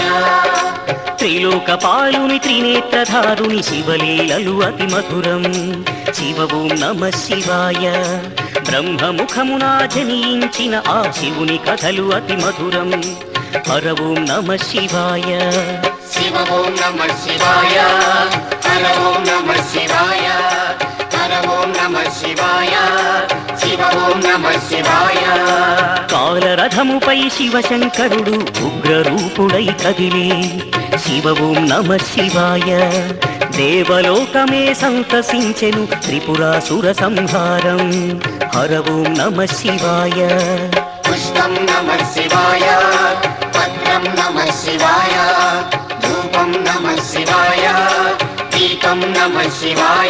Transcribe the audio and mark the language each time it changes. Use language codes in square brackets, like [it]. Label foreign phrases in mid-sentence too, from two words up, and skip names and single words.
[te] త్రిలోకపాలుని త్రినేత్రధారుని శివలీలలు అతి మధురం [sa] శివ ఓం నమః శివాయ [te] బ్రహ్మముఖమున జనించిన ఆ శివుని కథలు అతి మధురం [sa] హర ఓం నమః శివాయ शिव ओम नमः शिवाय हर ओम नमः शिवाय हर ओम नमः शिवाय शिव ओम नमः शिवाय [te] కాలరథముపై శివశంకరుడు ఉగ్రరూపుడై కదిలే [sa] శివ ఓం నమః శివాయ [te] దేవలోకమే సంతసించెను త్రిపురాసుర సంహారం [sa] హర ఓం నమః శివాయ पुष्पं नमः शिवाय पत्रं नमः शिवाय धूपं नमः शिवाय दीपं नमः शिवाय